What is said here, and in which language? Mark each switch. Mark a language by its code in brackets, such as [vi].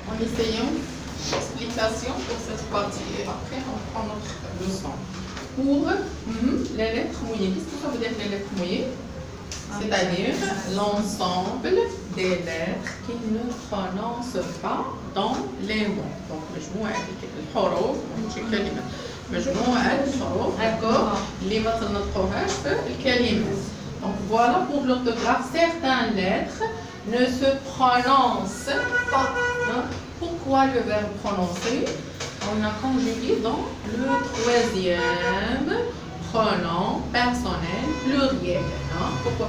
[fr] essayons l'explication pour cette partie et après on prend notre leçon. Pour les lettres mouillées, qu'est-ce que ça veut dire les lettres mouillées? C'est-à-dire l'ensemble des lettres qui ne prononcent pas dans les mots. [ar] Donc, مجموعة الحروف ماشي كلمات. مجموعة الحروف d'accord اللي ما تنطقوهاش في الكلمات. [fr] Donc voilà pour l'orthographe, certaines lettres ne se prononcent pas. Hein? Pourquoi le verbe prononcer? On a conjugué dans le troisième pronom personnel pluriel. Hein? Pourquoi?